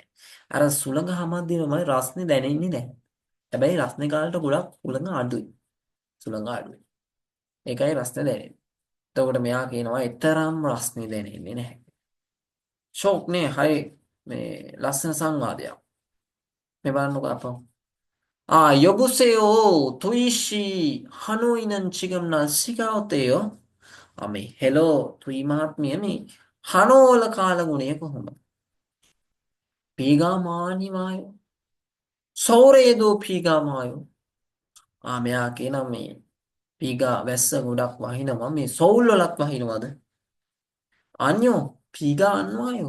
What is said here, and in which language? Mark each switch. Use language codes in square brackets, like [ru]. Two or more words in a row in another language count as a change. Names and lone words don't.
[si] අර සුළඟ හමද්දිමයි රස්නේ දැනෙන්නේ නැහැ. හැබැයි රස්නේ කාලට ගොඩක් සුළඟ අඩුයි. සුළඟ අඩුයි. ඒකයි රස්නේ දැනෙන්නේ. එතකොට මෙයා කියනවා එතරම් රස්නේ දැනෙන්නේ නැහැ. ෂෝක් නේ හරි මේ ලස්සන සංවාදයක්. මේ බලන්නකෝ අපෝ. [ko] 여보세요. 도희 씨, 하노이는 지금 날씨가 어때요? [si] මේ හෙලෝ තුයි මහත්මිය මේ හනෝවල කාලගුණය කොහොමද? [ko] 비가 많이 와요 서울에도 비가 많아요. [si] මෙයා කියනවා මේ පීගා වැස්ස ගොඩක් වහිනවා. මේ සෞල් වලත් වහිනවද? [ko] 아뇨 비가 안 와요.